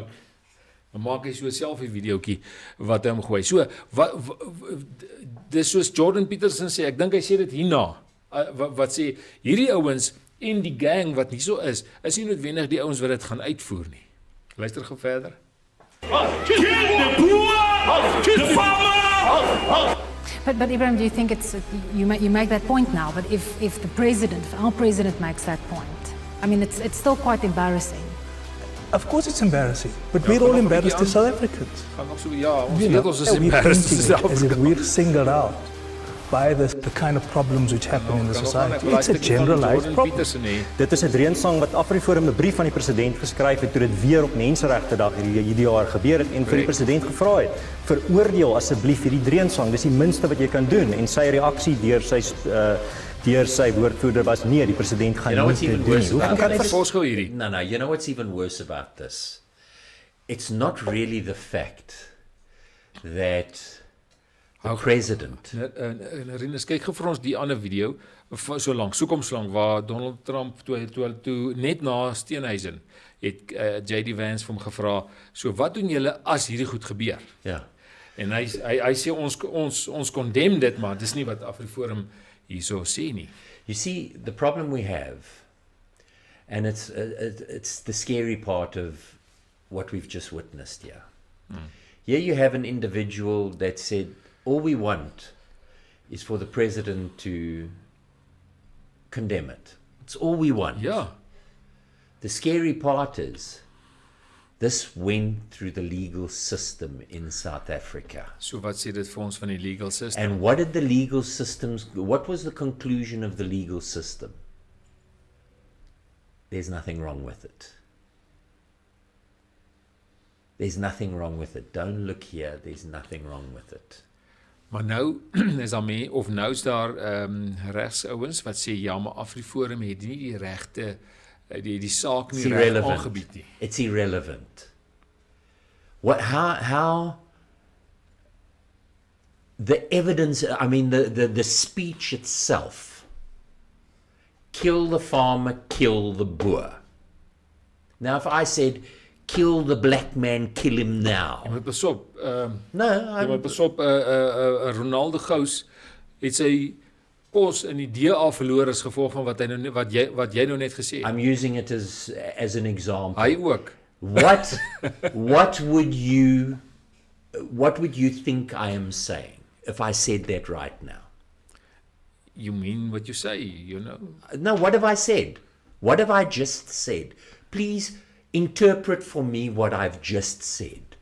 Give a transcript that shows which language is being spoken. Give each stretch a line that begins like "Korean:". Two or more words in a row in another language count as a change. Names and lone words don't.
Afrikaans: Dan maak hy so 'n selfie videoetjie wat hy hom gooi. So dis soos Jordan Peterson sê, ek dink hy sê dit hierna. Wat sê hierdie ouens en die gang wat hierso is nie noodwendig die ouens wat dit gaan uitvoer nie. Luister gou verder.
English: But Ibrahim, do you think it's you make that point now? But if our president makes that point, I mean, it's still quite embarrassing. Of course it's embarrassing, but we're all embarrassed as South Africans.
Afrikaans: Ons weet ons is
English: embarrassed as South As if we're singled out. by the kind of problems which happen in the society. It's a generalized problem.
Afrikaans: Dit is 'n dreunsang wat Afriforum 'n brief van die president geskryf het toe dit weer op Menseregtedag hierdie jaar gebeur het en vir die president gevra het: "Veroordeel asseblief hierdie dreunsang, dis die minste wat jy kan doen." En sy reaksie deur sy woordvoerder was: "Nee, die president gaan nie dit doen."
English: No, you know what's even worse about this? It's not really the fact that the president.
Afrikaans: Rinus, kyk gou vir ons die ander video, so lank, soek hom so lank, waar Donald Trump toe net na Steenhuisen het J.D. Vance vir hom gevra, so wat doen julle as hierdie goed gebeur? Ja. En hy sê ons condemn dit, maar dis nie wat Afriforum hierso sê nie.
English: You see, the problem we have, and it's the scary part of what we've just witnessed here. Here you have an individual that said, all we want is for the president to condemn it. It's all we want. Yeah. The scary part is, this went through the legal system in South Africa.
Afrikaans: So wat sê dit vir ons van die
English: legal system? And what did the legal systems, what was the conclusion of the legal system? There's nothing wrong with it. There's nothing wrong with it. Don't look here, there's nothing wrong with it.
Afrikaans: Maar nou is daar nou is daar regsouens wat sê ja, maar Afriforum het nie die regte die saak nie reg aangebied nie.
English: It's irrelevant. How the evidence, I mean the speech itself, kill the farmer, kill the Boer. Now if I said kill the black man, kill him now.
Afrikaans: Jy moet besop, jy moet besop, Ronaldo Gous het sy pos in die DA verloor as gevolg van wat jy nou net gesê het.
English: I'm using it as an example.
Afrikaans: Hy ook.
English: What would you think I am saying if I said that right now? You mean what you say, you know? No, what have I said? What have I just said? Please interpret for me what I've just said.